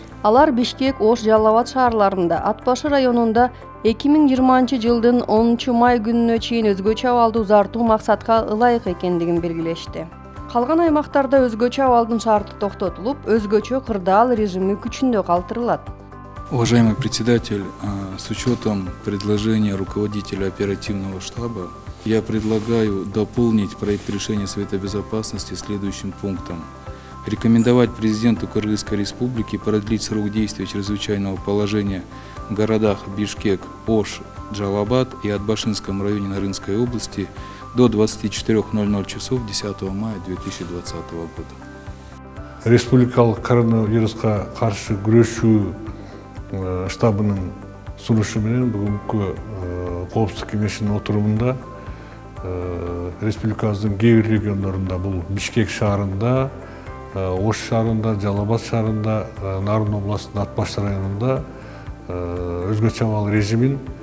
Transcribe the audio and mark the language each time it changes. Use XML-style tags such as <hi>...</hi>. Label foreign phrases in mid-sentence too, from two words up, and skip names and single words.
<ky>Алар Бишкек, Ош, Жалал Абад шаарларында, Ат Башы районунда 2020 жылдын 10 май күнүнө чейин өзгөчө абалды узартуу максатка ылайык экендигин белгилешти. Калган аймактарда өзгөчө абалдын шарты токтотулуп, өзгөчө кырдаал режими күчүндө калтырылат.</ky> <ru>Уважаемый председатель, с учетом предложения руководителя оперативного штаба, я предлагаю дополнить проект решения Совета Безопасности следующим пунктом. Рекомендовать президенту Кыргызской Республики продлить срок действия чрезвычайного положения в городах Бишкек, Ош, Жалал Абад и Атбашинском районе Нарынской области до 24:00 часов 10 мая 2020 года.</ru> <ky>Республикалык коронавируска каршы күрөшүү штабынын сунушу менен бүгүнкү Коопсуздук кеңешинин отурумунда республикабыздын кээ бир региондорунда, бул Бишкек шаарында, Ош шаарында, Жалал Абад шаарында, Нарын областынын Ат Башы районунда өзгөчө абал режимин</ky>